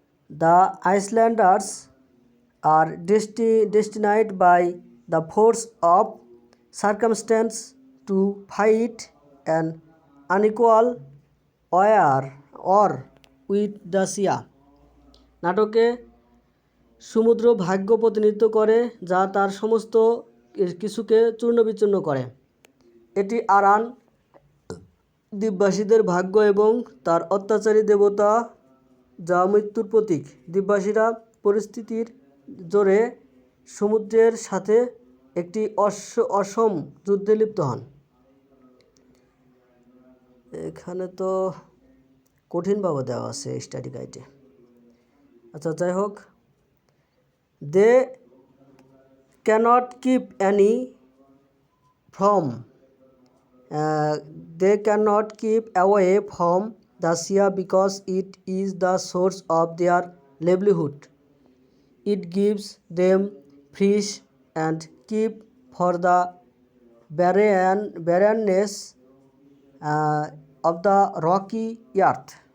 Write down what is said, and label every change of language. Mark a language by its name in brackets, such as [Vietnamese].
[English] The Icelanders are destined by the force of circumstance to fight an unequal war with the sea. [Bangla] নাটকে সমুদ্র ভাগ্য প্রতিনিধিত্ব করে যা তার সমস্ত কিছুকে চূর্ণবিচূর্ণ করে। এটি আরান দ্বীপবাসীদের ভাগ্য এবং তার অত্যাচারী দেবতা যা মৃত্যুর প্রতীক। দ্বীপবাসীরা পরিস্থিতির জোরে সমুদ্রের সাথে একটি অসম যুদ্ধে লিপ্ত হন। এখানে তো কঠিনভাবে দেওয়া আছে স্টাডি গাইডে। আচ্ছা, যাই হোক, [English] They cannot keep any from they cannot keep away from the sea because it is the source of their livelihood. It gives them fish and keep for the barrenness of the rocky earth.